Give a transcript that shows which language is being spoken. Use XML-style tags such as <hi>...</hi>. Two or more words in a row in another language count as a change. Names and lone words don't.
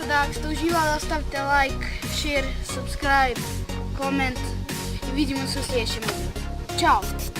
<hr>da ako ste uživali ostavite</hr> <en>like, share, subscribe,</en> <hr>koment i vidimo se u sljedećem videu. Ćao!</hr>